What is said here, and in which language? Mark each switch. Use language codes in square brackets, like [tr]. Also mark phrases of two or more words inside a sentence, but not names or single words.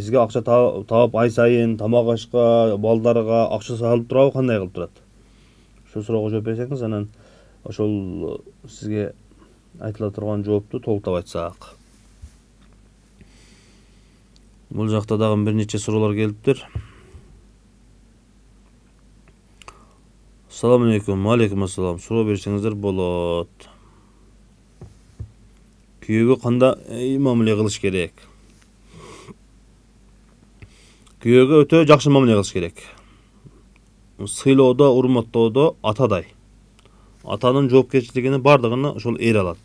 [ky] Сизге акча таап ай сайын тамак ашка, балдарга акча салып турабы, кандай кылып турат? Ошол суроого жооп берсеңиз, анан ошол сизге айтыла турган жоопту толуктап айтсак. Бул жакта дагы бир нече суроолор келиптир. [ar] السلام عليكم. عليكم السلام. [ky] Суроо берсеңиздер болот. Күйөөгө кандай мамиле кылыш керек? Күйөөгө өтө жакшы мамиле кылыш керек. Сыйлоодо, урматтоодо атадай. Атанын жоопкерчилигини бардыгын ошол эр алат.